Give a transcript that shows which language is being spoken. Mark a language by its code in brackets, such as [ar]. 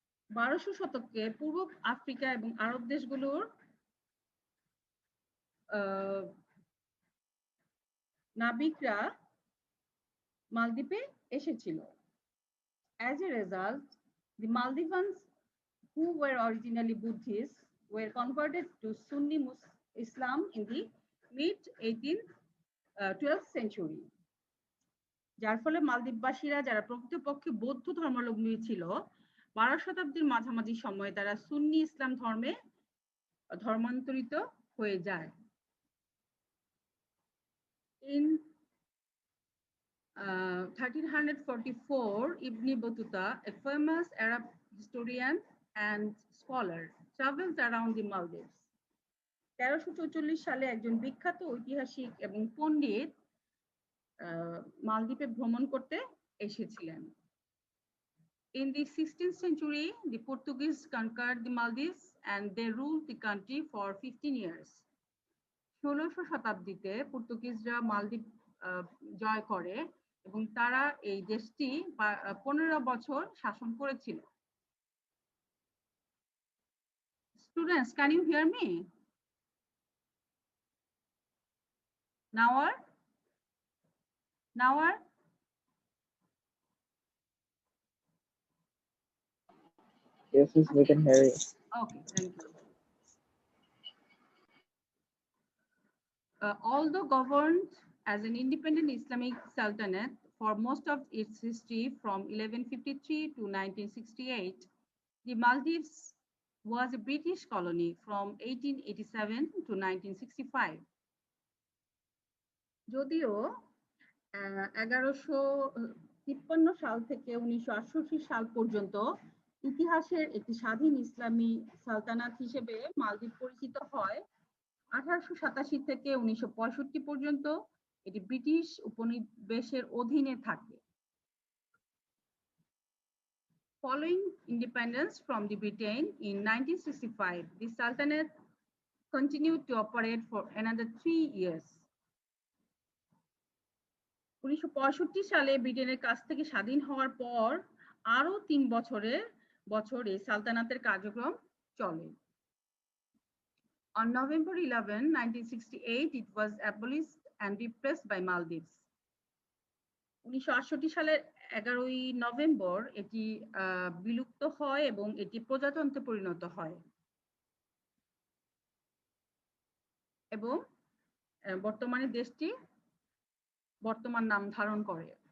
[bn] 1200 শতকে পূর্ব আফ্রিকা এবং আরব দেশগুলোর নাবিকরা মালদ্বীপে এসেছিল। [en] As a result, the Maldivians, who were originally Buddhists, were converted to Sunni Islam in the mid-12th century. [bn] যার ফলে মালদ্বীপবাসীরা, যারা প্রকৃতপক্ষে বৌদ্ধ ধর্মাবলম্বী ছিল, 12 শতাব্দীর মাঝামাঝি সময়ে তারা সুন্নি ইসলাম ধর্মে ধর্মান্তরিত হয়ে যায়। [en] In 1344, Ibn Battuta, a famous Arab historian and scholar, travels around the Maldives. [bn] 1344 সালে একজন বিখ্যাত ঐতিহাসিক এবং পণ্ডিত মালদ্বীপে ভ্রমণ করতে এসেছিলেন। [en] In the 16th century, the Portuguese conquered the Maldives and they ruled the country for 15 years. [bn] 1600 শতাব্দীতে পর্তুগিজরা মালদ্বীপ জয় করে এবং তারা এই দেশটি 15 বছর শাসন করেছিল। [en] Students, can you hear me? Nawar? Yes, we can hear you. Okay, thank you. Although governed as an independent Islamic sultanate for most of its history from 1153 to 1968, the Maldives was a British colony from 1887 to 1965. [bn] যদিও 1153 সাল থেকে 1968 সাল পর্যন্ত ইতিহাসের একটি স্বাধীন ইসলামী সালতানাত হিসেবে মালদ্বীপ পরিচিত হয়, 1887 থেকে 1965 পর্যন্ত এটি ব্রিটিশ উপনিবেশের অধীনে থাকে। [en] Following independence from the Britain in 1965, the Sultanate continued to operate for another 3 years. [bn] 1965 সালে ব্রিটেনের কাছ থেকে স্বাধীন হওয়ার পর আরো 3 বছর এই সালতানাতের কার্যক্রম চলে। [en] On November 11, 1968, it was abolished and replaced by Maldives. [bn] 1968 সালের 11ই নভেম্বর এটি বিলুপ্ত হয় এবং এটি প্রজাতন্ত্রে পরিণত হয় এবং বর্তমানে দেশটি বর্তমান নাম ধারণ করে।